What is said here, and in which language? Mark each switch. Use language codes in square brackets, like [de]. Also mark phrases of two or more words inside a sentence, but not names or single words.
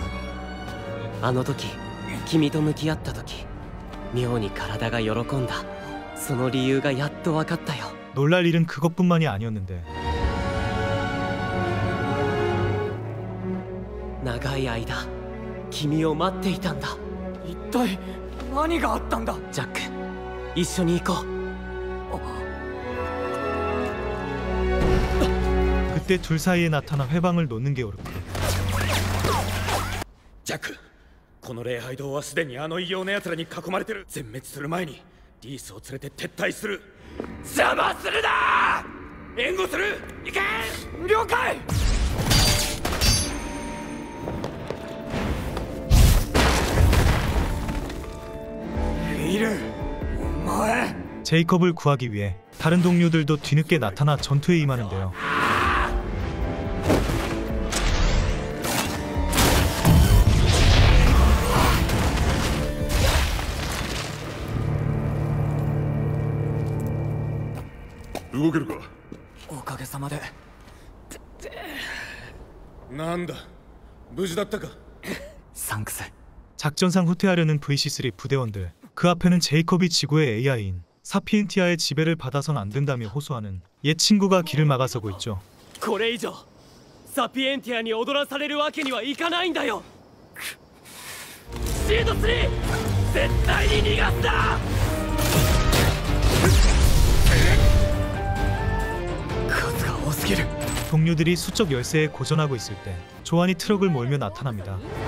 [ja] あの時君と向き合った時、妙に体が喜んだ。その理由がやっと分かったよ。 [ko] 놀랄 일은 그것뿐만이 아니었는데 [ja] 長い間君を待っていたんだ。一体何があったんだ？ジャック、一緒に行こう。 [ko] 그때 둘 사이에 나타나 회방을 놓는 게오르크. [ja] ジャック、この礼拝堂はすでにあの異様な奴らに囲まれてる。全滅する前にリースを連れて撤退する。邪魔するな！援護する！行け！了解！ [ko] 제이콥을 구하기 위해 다른 동료들도 뒤늦게 나타나 전투에 임하는데요. [ja] おかげさまで。なんだ、無事だったか。サンクス。 [ko] 작전상 후퇴하려는 VC3 부대원들. 그 앞에는 제이콥이 지구의 AI인 사피엔티아의 지배를 받아선 안 된다며 호소하는 옛 친구가 길을 막아서고 있죠. [ja] これ以上サピエンティアに踊らされるわけにはいかないんだよ。シード3絶対に逃がすな。 [ko] 동료들이 수적 열세에 고전하고 있을 때 조안이 트럭을 몰며 나타납니다.